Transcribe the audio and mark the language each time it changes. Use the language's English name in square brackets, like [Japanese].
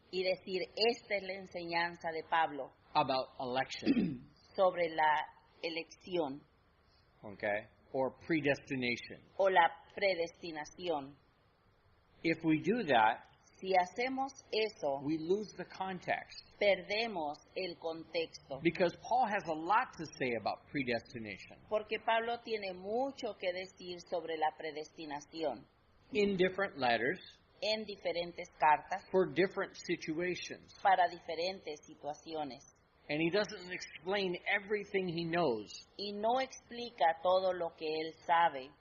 [Spanish] y decir, esta es la enseñanza de Pablo [English] about election, [Spanish] sobre la elección [English] okay, or predestination. [Spanish] o la predestinación. [English] If we do that, [Spanish] Si hacemos eso, [English] we lose the context [Spanish] perdemos el contexto. [English] because Paul has a lot to say about predestination [Spanish] Porque Pablo tiene mucho que decir sobre la predestinación [English] in different letters [Spanish] en diferentes cartas [English] for different situations. [Spanish] para diferentes situaciones. [English] And he doesn't explain everything he knows [Spanish] Y no explica todo lo que él sabe